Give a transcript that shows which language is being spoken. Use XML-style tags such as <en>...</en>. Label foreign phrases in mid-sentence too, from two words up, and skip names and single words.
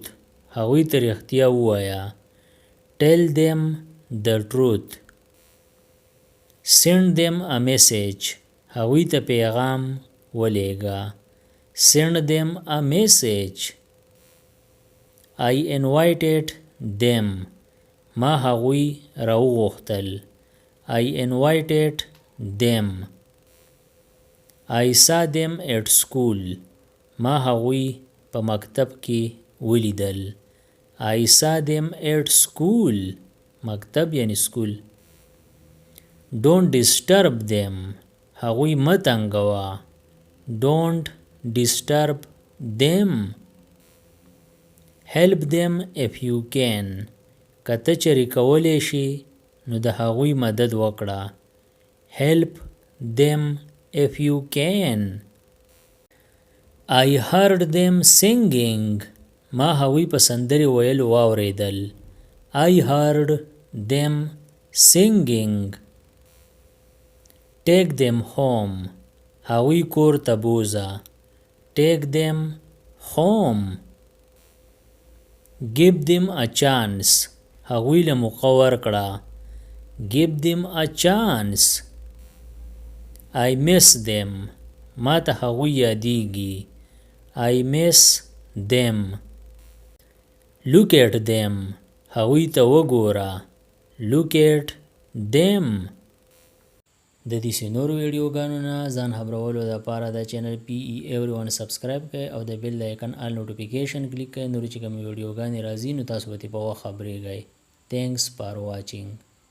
<ps>هغوی ته رښتیا ووایه.</ps> <en>Tell them the truth. Send them a message.</en> <ps>هغوی ته پیغام ولیږه.</ps> <en>Send them a message. I invited them.</en> <ps>ما هغوی راوغوښتل.</ps> <en>I invited them. I saw them at school.</en> <ps>ما هغوی په مکتب کې ولیدل.</ps> <en>I saw them at school.</en> <ps>مکتب یعنی سکول.</ps> <en>Don't disturb them.</en> <ps>هغوی مه تنګوه.</ps> <en>Don't disturb them. Help them if you can.</en> <ps>که ته چېرې کولی شي نو د هغوی مدد وکړه.</ps> <en>help them if you can. I heard them singing.</en> <ps>ما هغوی په سندرې ویلو واورېدل.</ps> <en>I heard them singing. Take them home.</en> <ps>هغوی کور ته بوزه.</ps> <en>Take them home. Give them a chance.</en> <ps>هغوی له موقع ورکړه.</ps> <en>Give them a chance. I miss them.</en> <ps>ما ته هغوی یادیږي.</ps> <en>I miss them. Look at them.</en> <ps>هغوی ته وګوره.</ps> <en>Look at them.</en> <ps>د دې نورو ویډیوګانو نه ځان خبرولو لپاره د چینل PE Everyone سبسکرایب کړئ او د بیل د آیکن</ps> <en>all notification</en> <ps>کلیک کړئ. نورې چې کومې ویډیوګانې راځي نو تاسو به ترې په وخت خبرېږئ.</ps> <en>Thanks for watching.</en>